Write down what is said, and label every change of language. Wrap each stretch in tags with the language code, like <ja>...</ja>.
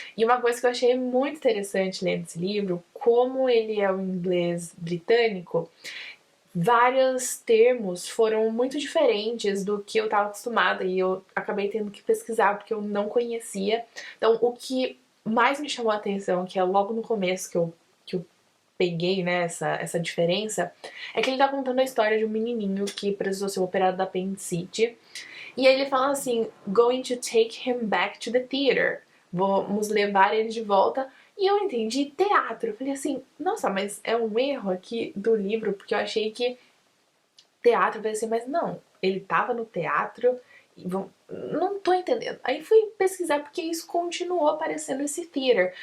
<pt>E uma coisa que eu achei muito interessante lendo esse livro, como ele é o inglês britânico, vários termos foram muito diferentes do que eu estava acostumada e eu acabei tendo que pesquisar porque eu não conhecia. Então, o que mais me chamou a atenção, que é logo no começo que eu peguei, né, essa diferença, é que ele tá contando a história de um menininho que precisou ser operado da apendicite. E aí ele fala assim,</pt> <en>going to take him back to the theater.</en> <pt>Vamos levar ele de volta. E eu entendi teatro. Eu falei assim, nossa, mas é um erro aqui do livro, porque eu achei que teatro, eu falei assim, mas não, ele tava no teatro e não tô entendendo. Aí fui pesquisar porque isso continuou aparecendo esse theater.</pt>